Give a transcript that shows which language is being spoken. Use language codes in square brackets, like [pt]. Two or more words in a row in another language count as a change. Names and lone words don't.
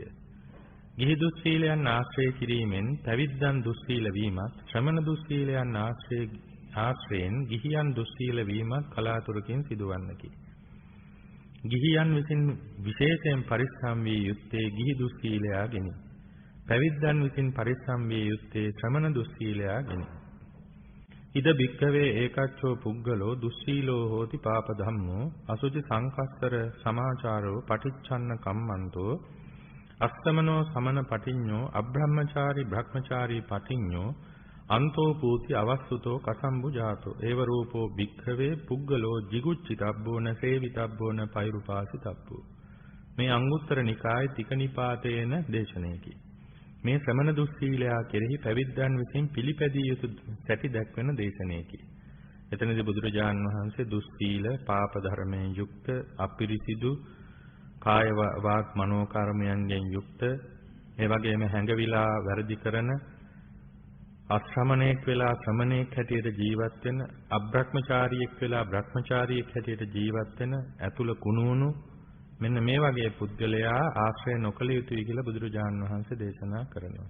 [si] ගිහි දුස්සීලයන් ආශ්‍රය කිරීමෙන් පැවිද්දන් දුස්සීල වීමත්, ශ්‍රමණ දුස්සීලයන් ආශ්‍රයෙන් ගිහියන් දුස්සීල වීමත් කලාතුරකින් සිදුවන්නකි. ගිහියන් විසින් විශේෂයෙන් පරිස්සම් විය යුත්තේ ගිහි දුස්සීලයාගෙනි. පැවිද්දන් විසින් පරිස්සම් විය යුත්තේ ශ්‍රමණ දුස්සීලයාගෙනි. [pi] ඉද භික්ඛවේ ඒකච්චෝ පුග්ගලෝ දුස්සීලෝ හෝති පාප ධම්මෝ අසුචි සංකස්සර සමාචාරෝ පටිච්චන්න කම්මන්තෝ අස්සමනෝ සමන පටිඤ්ඤෝ අබ්‍රහ්මචාරි බ්‍රහ්මචාරි පටිඤ්ඤෝ අන්තෝ පූති අවස්සුතෝ කසම්බු ජාතෝ ඒව රූපෝ භික්ඛවේ පුග්ගලෝ jigucchitabbona සේවිතබ්බෝන පෛරුපාසිතබ්බෝ. [si] මේ අංගුත්තර නිකායේ තික නිපාතේන දේශනයකි. මේ ශ්‍රමණ දුස්සීලයා කෙරෙහි පැවිද්දන් විසින් පිළිපැදිය යුතු සැටි දැක්වෙන දේශනයකි. එතනදී බුදුරජාණන් වහන්සේ දුස්සීල පාප ධර්මයෙන් යුක්ත අපිරිසිදු කාය වාක් මනෝ කර්මයන්ගෙන් යුක්ත ඒ වගේම හැඟවිලා වැරදි කරන අශ්‍රමණේක් වෙලා ශ්‍රමණේක් හැටියට ජීවත් වෙන අබ්‍රහ්මචාරියෙක් වෙලා බ්‍රහ්මචාරියෙක් හැටියට ජීවත් වෙන ඇතුළ කුණුණු මෙන්න මේ වගේ පුද්ගලයා ආශ්‍රය නොකළ යුතුයි කියලා බුදුරජාණන් වහන්සේ දේශනා කරනවා.